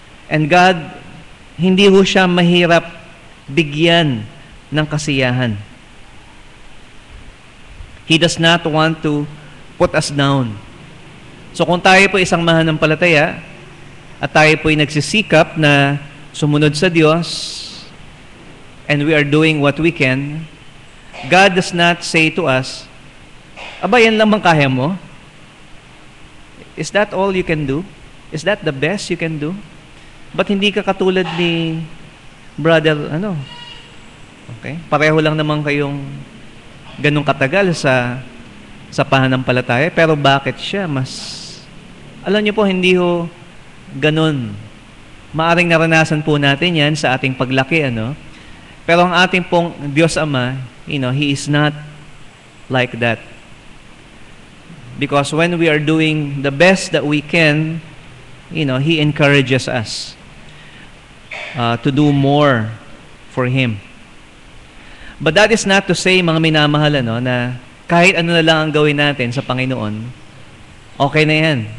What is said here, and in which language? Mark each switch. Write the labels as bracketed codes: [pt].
[tl] And God, hindi ho siya mahirap bigyan ng kasiyahan. [en] He does not want to put us down. [tl] So kung tayo po isang mananampalataya, at tayo po ay nagsisikap na sumunod sa Diyos, [en] and we are doing what we can, God does not say to us, [tl] aba, yan lang bang kaya mo? [en] Is that all you can do? Is that the best you can do? [tl] Ba't hindi ka katulad ni brother, Okay? Pareho lang naman kayong ganong katagal sa pananampalataya, pero bakit siya alam niyo po, hindi ho ganon. Maaring naranasan po natin yan sa ating paglaki, Pero ang ating pong Diyos Ama, [en] He is not like that. Because when we are doing the best that we can, He encourages us to do more for Him. But that is not to say, mga minamahal, [tl] na kahit ano na lang ang gawin natin sa Panginoon, okay na yan.